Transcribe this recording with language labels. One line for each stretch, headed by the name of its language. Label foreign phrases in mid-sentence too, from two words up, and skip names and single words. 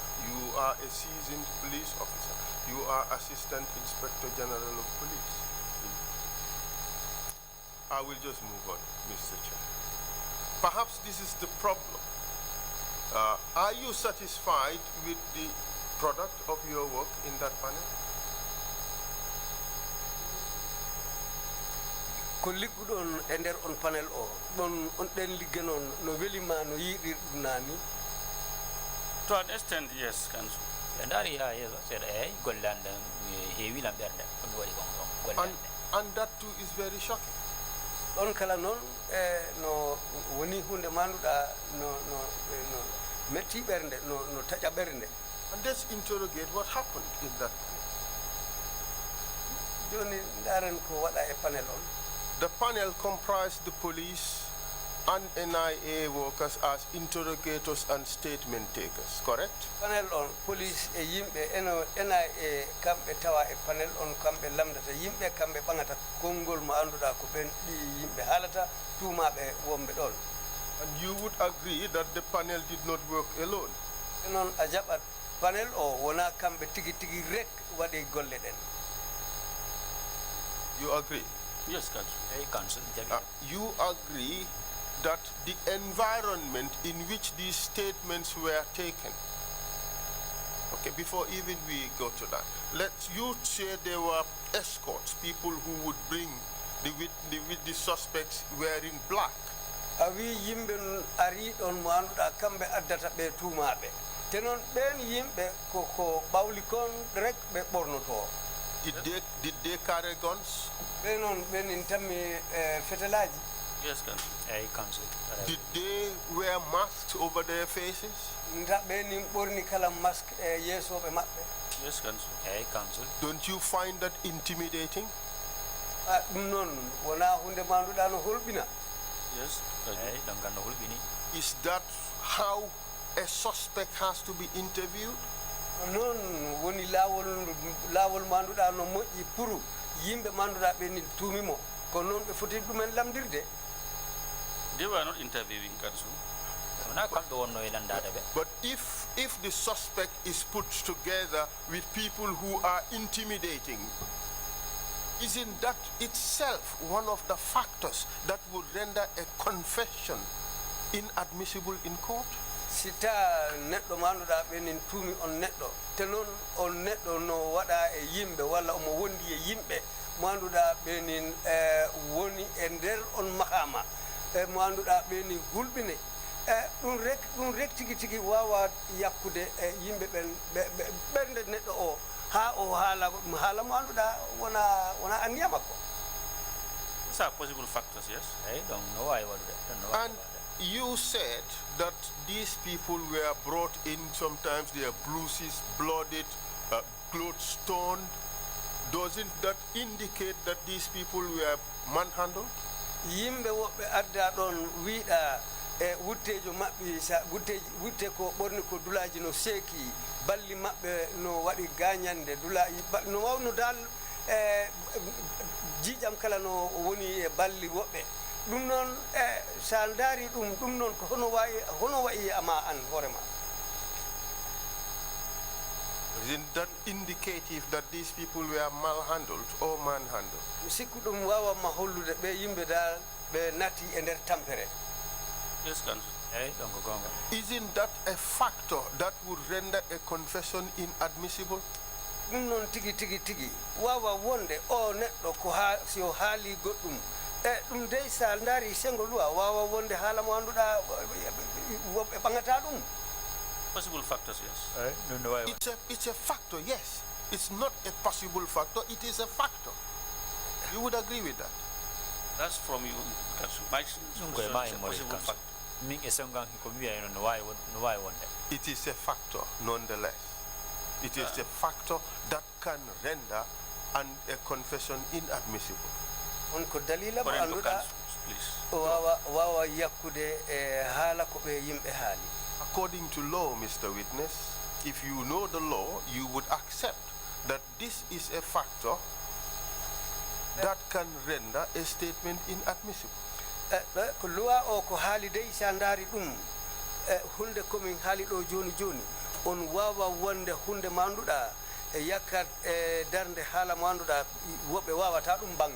English: You are a seasoned police officer. You are Assistant Inspector General of Police. I will just move on, Mr. Chair. Perhaps this is the problem. Are you satisfied with the product of your work in that panel?
Fula: Ko ligguɗon e nder on panel o ɗon on ɗen ligge noon no welima no yiiɗir ɗum nani.
English: To an extent, yes, council. And that too is very shocking.
Fula: On kala noon no woni hunde manduɗa no metti ɓernde no taƴa ɓernde.
English: And let's interrogate what happened in that panel.
Fula: Joni ndaren ko waɗa e panel on.
English: The panel comprised the police and NIA workers as interrogators and statement takers, correct?
Fula: Panel on police e yimɓe NIA kamɓe tawa e panel on kamɓe lamdata yimɓe kamɓe ɓangata konngol mo annduɗa ko ɓen ɗi yimɓe haalata tuumaɓe wonɓe ɗon.
English: And you would agree that the panel did not work alone?
Fula: Non a jaɓat panel o wona kamɓe tigi tigi rek waɗi golle ɗen.
English: You agree? Yes, Council. You agree that the environment in which these statements were taken, okay, before even we go to that, you say there were escorts, people who would bring the suspects wearing black.
Fula: awi yimɓe ari ɗon mo annduɗa kamɓe addata ɓe tuumaɓe te noon ɓen yimɓe ko ɓawli kon rek ɓe ɓornoto.
English: Did they carry guns?
Fula: ɓe noon ɓenin tammi fetelaji.
English: Yes, Council. Council. Did they wear masks over their faces?
Fula: nda ɓenin ɓorni kala masque e yeesoɓe maɓɓe.
English: Yes, Council. Council. Don't you find that intimidating?
Fula: ɗum noon wona hunde manduɗa no holɓina.
English: Yes.
Fula: ɗon kan no hulɓini.
English: Is that how a suspect has to be interviewed?
Fula: noon woni laawol manduɗa no moƴƴi pour yimɓe manduɗa ɓenin tuumimo ko noon ɓe foti ɗumen lamdirde.
English: They were not interviewing, Council.
Fula: wona kamɓe wonno e landade ɓe.
English: But if the suspect is put together with people who are intimidating, isn't that itself one of the factors that would render a confession inadmissible in court?
Fula: si ta neɗɗo manduɗa ɓenin tuumi on neɗɗo te noon on neɗɗo no waɗa e yimɓe walla omo wondi e yimɓe manduɗa ɓenin woni e nder on mahama e manduɗa ɓenin hulɓine ɗum rek tigi tigi wawa yakkude e yimɓe ɓen ɓernde neɗɗo o ha o haala mo annduɗa wona anniya makko.
English: These are possible factors, yes.
Fula: ɗon no wawi waɗude.
English: And you said that these people were brought in, sometimes they are bruises, blooded, clothes torn. Doesn't that indicate that these people were manhandled?
Fula: yimɓe woɓɓe adda ɗon wiiɗa e wuttejo maɓɓe sa wutte ko ɓorni ko dulaji no seeki balli maɓɓe no waɗi gañande dulaji no wawno dal jiijam kala no woni e balli woɓɓe ɗum noon sa daari ɗum noon ko hono wayi ama an hoorema.
English: Isn't that indicative that these people were malhandled or manhandled?
Fula: sikku ɗum wawama hollude ɓe yimɓe dal ɓe nati e nder tampere.
English: Yes, Council.
Fula: ɗon ko gonga.
English: Isn't that a factor that would render a confession inadmissible?
Fula: ɗum noon tigi wawa wonde o neɗɗo ko si o haali goɗɗum ɗum dey sa daari sengo luwa wawa wonde haala mo annduɗa woɓɓe ɓagata ɗum.
English: Possible factors, yes.
Fula: ɗum no wawi.
English: It's a factor, yes. It's not a possible factor, it is a factor. You would agree with that? That's from you, Council. My
Fula: ɗum koye
English: suggestion
Fula: ma
English: is
Fula: e
English: a
Fula: mori
English: possible council. factor.
Fula: min e sengan ko mi wiya no wawi wonde.
English: It is a factor, nonetheless. It is a factor that can render a confession inadmissible.
Fula: on ko dalila mo
English: According to
Fula: annduɗa
English: Council, please.
Fula: wawa yakkude e haala ko ɓe yimɓe haali.
English: According to law, Mr. Witness, if you know the law, you would accept that this is a factor that can render a statement inadmissible.
Fula: ko luwa o ko haali dey sa daari ɗum hunde komin haali ɗo joni on wawa wonde hunde manduɗa e yakkat e darde haala manduɗa woɓɓe wawata ɗum bangde.